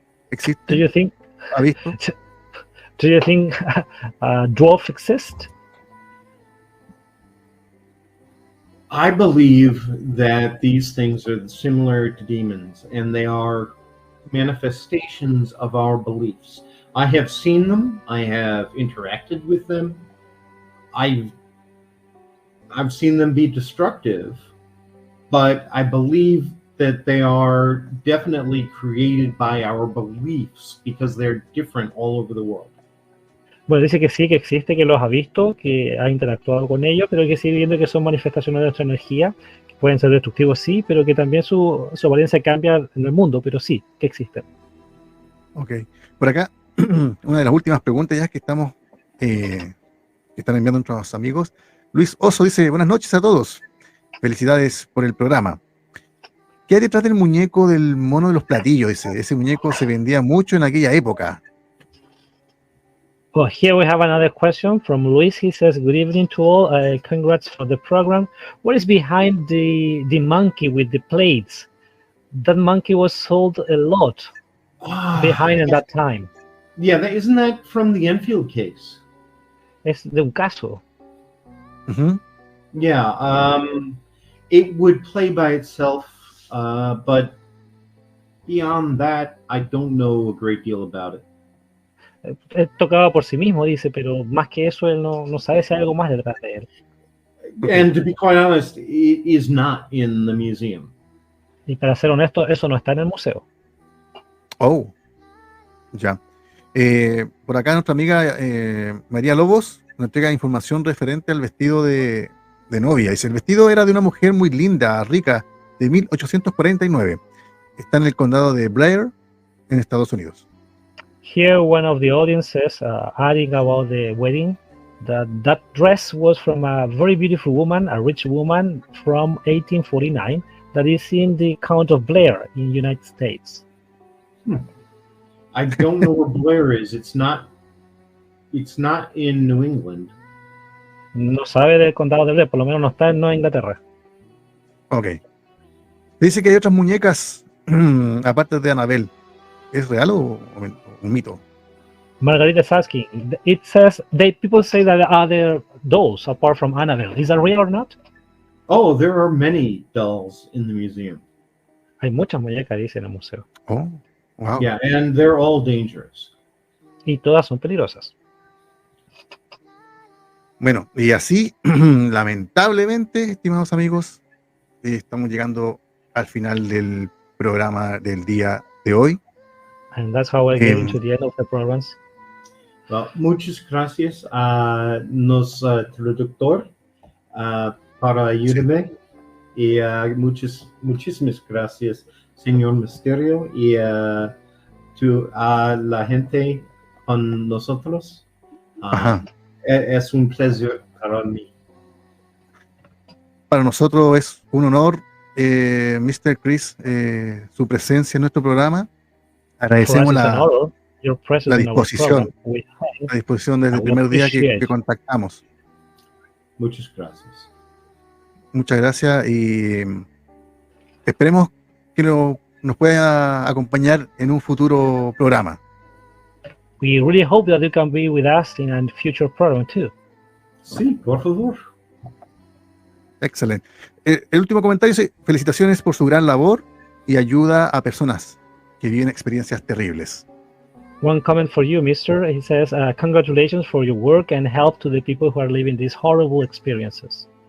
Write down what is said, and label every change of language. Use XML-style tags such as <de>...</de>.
<es>¿Existe?</es> <en>Do you think,</en> <es>¿Ha visto?</es> <en>Do you think dwarf exist? I believe that these things are similar to demons, and they are manifestations of our beliefs. I have seen them. I have interacted with them. I've seen them be destructive, but I believe that they are definitely created by our beliefs because they're different all over the world.</en> <es>Bueno, dice que sí, que existe, que los ha visto, que ha interactuado con ellos, pero que sigue viendo que son manifestaciones de nuestra energía, que pueden ser destructivos, sí, pero que también su apariencia cambia en el mundo, pero sí, que existen. Ok. Por acá, una de las últimas preguntas ya que estamos, que están enviando nuestros amigos. Luis Oso dice, buenas noches a todos. Felicidades por el programa. ¿Qué hay detrás del muñeco del mono de los platillos? Dice, ese muñeco se vendía mucho en aquella época.</es> <en>Well, here we have another question from Luis. He says, good evening to all. Congrats for the program. What is behind the monkey with the plates? That monkey was sold a lot behind at that time. Yeah, isn't that from the Enfield case?</en> <es>Es de un caso. Mm-hmm.</es> <en>Yeah, it would play by itself, but beyond that, I don't know a great deal about it.</en> <es>Él tocaba por sí mismo, dice, pero más que eso, él no sabe si hay algo más detrás de él.</es> <en>And to be quite honest, it is not in the museum.</en> <es>Y para ser honesto, eso no está en el museo. Oh, ya. Por acá nuestra amiga María Lobos nos entrega información referente al vestido de novia. Dice, el vestido era de una mujer muy linda, rica, de 1849. Está en el condado de Blair, en Estados Unidos.</es> <en>Here, one of the audiences adding about the wedding, that dress was from a very beautiful woman, a rich woman from 1849, that is in the Count of Blair in United States. I don't know where Blair is. It's not in New England.</en> <es>No sabe del condado de Blair, por lo menos no está en Nueva Inglaterra. Ok. Dice que hay otras muñecas aparte de Annabelle. ¿Es real o un mito?</es> <en>Margarita is asking. It says people say that there are other dolls apart from Annabelle. Is that real or not? Oh, there are many dolls in the museum.</en> <es>Hay muchas muñecas, dice en el museo.</es> <en>Oh, wow. Yeah, and they're all dangerous.</en> <es>Y todas son peligrosas. Bueno, y así, lamentablemente, estimados amigos, estamos llegando al final del programa del día de hoy.</es> <en>And that's how we're getting to the end of the programs.</en> <es>Well, muchas gracias a nuestro traductor para ayudarme. Y muchísimas gracias, señor Misterio, y a la gente con nosotros. Es un placer para mí. Para nosotros es un honor, Mr. Chris, su presencia en nuestro programa. Agradecemos la disposición desde el primer día que contactamos. Muchas gracias. Muchas gracias y esperemos que nos pueda acompañar en un futuro programa.</es> <en>We really hope that you can be with us in a future program too.</en> <es>Sí, por favor. Excelente. El último comentario dice: felicitaciones por su gran labor y ayuda a personas que viven experiencias terribles.</es> <en>One comment for you, Mister. He says, congratulations for your work and help to the people who are living these horrible experiences.</en>